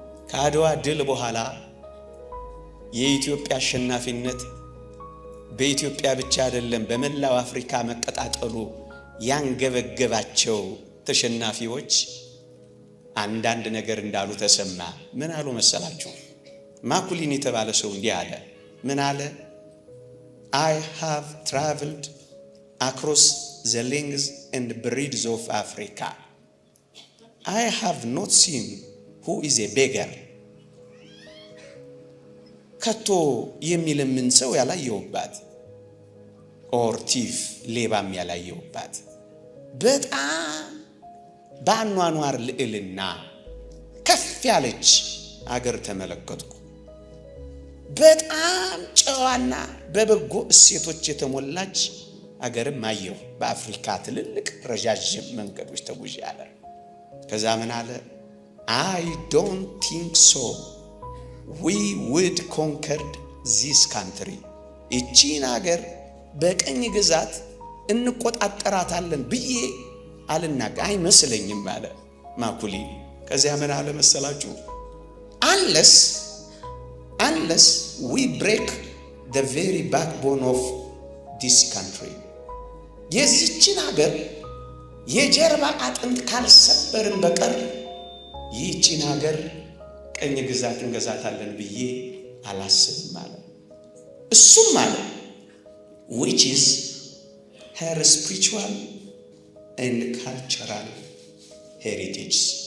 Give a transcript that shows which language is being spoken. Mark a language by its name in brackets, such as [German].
[Amharic] ከአድዋ ድል በኋላ የኢትዮጵያ አሸናፊነት በኢትዮጵያ ብቻ አይደለም፣ በመላው አፍሪካ መቀጣጠሉ ያንገበገባቸው ተሸናፊዎች አንዳንድ ነገር እንዳሉ ተሰማ። ምን አሉ መሰላችሁ? ማኩሊን የተባለ ሰው እንዲህ አለ። ምን አለ? [English] I have traveled across the length and breadth of Africa. I have not seen who is a beggar. [Amharic] ከቶ የሚለምን ሰው ያላየውባት ኦር ቲፍ ሌባም ያላየውባት በጣም በአኗኗር ልዕልና ከፍ ያለች አገር ተመለከትኩ። በጣም ጨዋና በበጎ እሴቶች የተሞላች አገርም አየሁ። በአፍሪካ ትልልቅ ረዣዥም መንገዶች ተጉዤ አለ። ከዛ ምን አለ? [English] I don't think so. We would conquered this country. [Amharic] ይቺን አገር በቀኝ ግዛት እንቆጣጠራታለን ብዬ አልናገር አይመስለኝም አለ ማኩሊ። ከዚያ ምን አለ መሰላችሁ? [English] Unless we break the very backbone of this country. [Amharic] የዚችን አገር የጀርባ አጥንት ካልሰበርን በቀር ይህችን አገር ቀኝ ግዛት እንገዛታለን ብዬ አላስብም አለ። እሱም አለ [English] which is her spiritual and cultural heritage.